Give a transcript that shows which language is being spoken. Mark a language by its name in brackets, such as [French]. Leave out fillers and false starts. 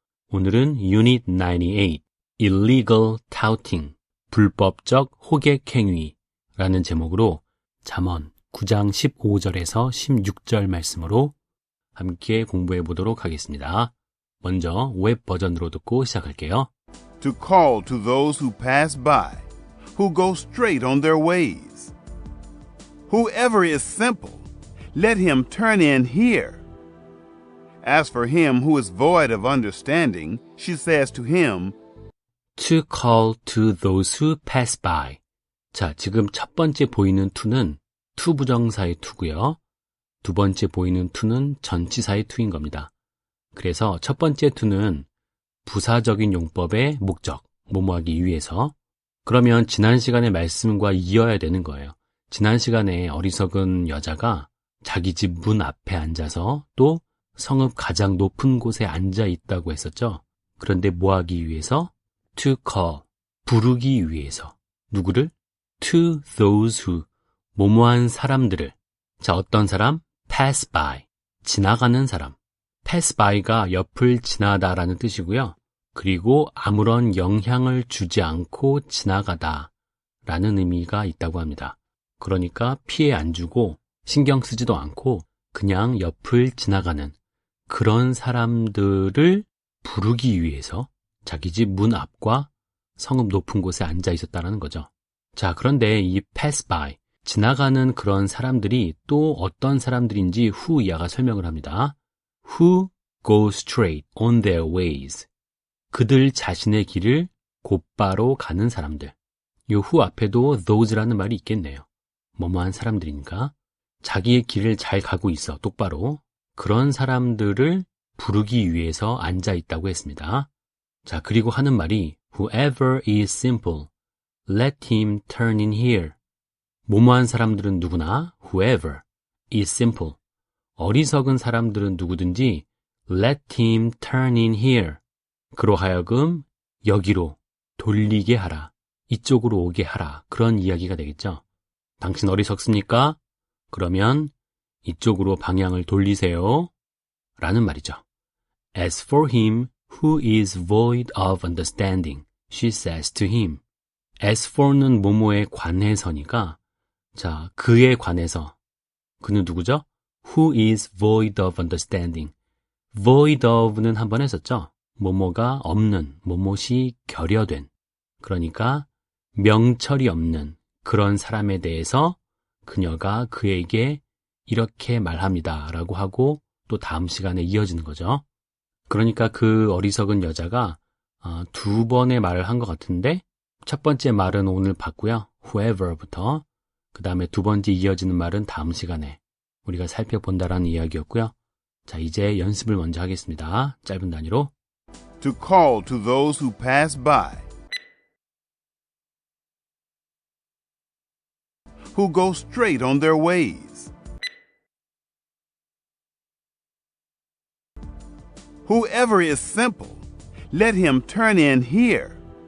[Korean] 오늘은 Unit 98, Illegal Touting, 불법적 호객행위라는 제목으로 잠언 9장 15절에서 16절 말씀으로 함께 공부해 보도록 하겠습니다. 먼저 웹 버전으로 듣고 시작할게요. [English] To call to those who pass by, who go straight on their ways. Whoever is simple, let him turn in here. As for him who is void of understanding, she says to him, To call to those who pass by. [Korean] 자, 지금 첫 번째 보이는 to는 투부정사의 to고요. 두 번째 보이는 to는 전치사의 to인 겁니다. 그래서 첫 번째 to는 부사적인 용법의 목적, 뭐뭐하기 위해서. 그러면 지난 시간의 말씀과 이어야 되는 거예요. 지난 시간에 어리석은 여자가 자기 집 문 앞에 앉아서 또 성읍 가장 높은 곳에 앉아 있다고 했었죠. 그런데 뭐하기 위해서? [English] To call, [Korean] 부르기 위해서. 누구를? [English] To those who, [Korean] 뭐뭐한 사람들을. 자, 어떤 사람? pass by, 지나가는 사람. pass by가 옆을 지나다라는 뜻이고요. 그리고 아무런 영향을 주지 않고 지나가다 라는 의미가 있다고 합니다. 그러니까 피해 안 주고 신경 쓰지도 않고 그냥 옆을 지나가는 그런 사람들을 부르기 위해서 자기 집 문 앞과 성읍 높은 곳에 앉아 있었다는 거죠. 자, 그런데 이 pass by, 지나가는 그런 사람들이 또 어떤 사람들인지 who 이하가 설명을 합니다. [English] Who go straight on their ways. [Korean] 그들 자신의 길을 곧바로 가는 사람들. 이 who 앞에도 those라는 말이 있겠네요. 뭐뭐한 사람들이니까. 자기의 길을 잘 가고 있어, 똑바로. 그런 사람들을 부르기 위해서 앉아 있다고 했습니다. 자, 그리고 하는 말이 [English] Whoever is simple, let him turn in here. [Korean] 뭐뭐한 사람들은 누구나 [English] whoever is simple. [Korean] 어리석은 사람들은 누구든지 [English] let him turn in here. [Korean] 그로 하여금 여기로 돌리게 하라. 이쪽으로 오게 하라. 그런 이야기가 되겠죠. 당신 어리석습니까? 그러면 이쪽으로 방향을 돌리세요. 라는 말이죠. [English] As for him who is void of understanding, she says to him. [Korean] As for는 뭐뭐에 관해서니까 자, 그에 관해서. 그는 누구죠? [English] Who is void of understanding. [Korean] void of는 한번 했었죠? 뭐뭐가 없는, 뭐뭇이 결여된. 그러니까 명철이 없는 그런 사람에 대해서 그녀가 그에게 이렇게 말합니다. 라고 하고 또 다음 시간에 이어지는 거죠. 그러니까 그 어리석은 여자가 두 번의 말을 한 것 같은데 첫 번째 말은 오늘 봤고요. whoever부터. 그 다음에 두 번째 이어지는 말은 다음 시간에 우리가 살펴본다라는 이야기였고요. 자, 이제 연습을 먼저 하겠습니다. 짧은 단위로. [English] To call to those who pass by, who go straight on their ways. Whoever is simple, let him turn in here.